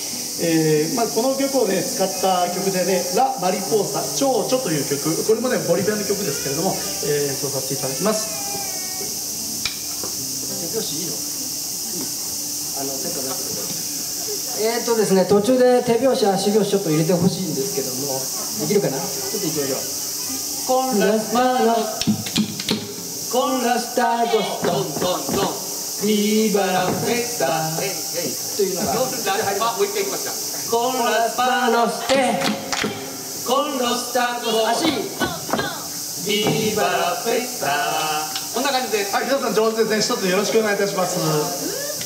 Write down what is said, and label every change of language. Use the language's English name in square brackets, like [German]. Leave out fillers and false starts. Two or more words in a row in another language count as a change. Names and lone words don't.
[Japanese] この曲をね使った曲でね、ラ・マリポーサ蝶々という曲、これもねボリビアの曲ですけれども、演奏させていただきます。手拍子いいの？ですね、途中で手拍子足拍子ちょっと入れてほしいんですけども、できるかな？ちょっといきましょう。 [Spanish] Con las manos, con las tacos, don, don, don, viva la fiesta. [Japanese] というのが、もう一回いきますか。 [Spanish] Con las manos, con los tacos, [Japanese] 足、 [Spanish] viva la fiesta。 [Japanese] こんな感じです。はい、皆さん上手ですね。一つよろしくお願いいたします。